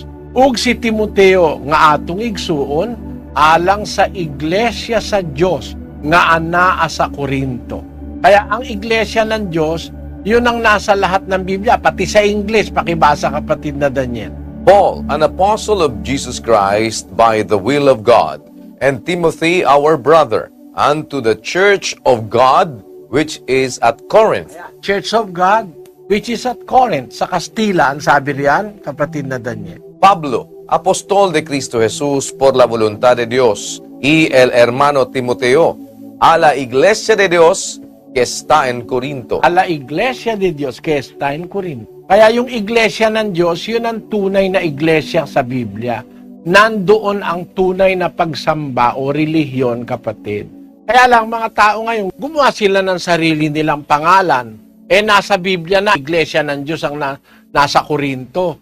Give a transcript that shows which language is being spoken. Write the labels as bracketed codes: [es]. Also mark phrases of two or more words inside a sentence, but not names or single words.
[ceb] Ug si Timoteo, nga atong igsuon, alang sa iglesia sa Diyos, nga anaa sa Korinto. [tl] Kaya ang iglesia ng Diyos, yun ang nasa lahat ng Biblia, pati sa English, pakibasa kapatid na Daniel. [en] Paul, an apostle of Jesus Christ by the will of God, and Timothy, our brother, unto the church of God, which is at Corinth. Church of God, which is at Corinth, [tl] sa Kastila, ang sabi riyan, kapatid na Daniel. [es] Pablo, apostol de Cristo Jesús por la voluntad de Dios, y el hermano Timoteo, a la iglesia de Dios que está en Corinto. A la iglesia de Dios que está en Corinto. [tl] Kaya yung iglesia ng Diyos, yun ang tunay na iglesia sa Biblia. Nandoon ang tunay na pagsamba o relihiyon, kapatid. Kaya lang mga tao ngayon, gumawa sila ng sarili nilang pangalan. Nasa Biblia na iglesia ng Diyos ang nasa Corinto.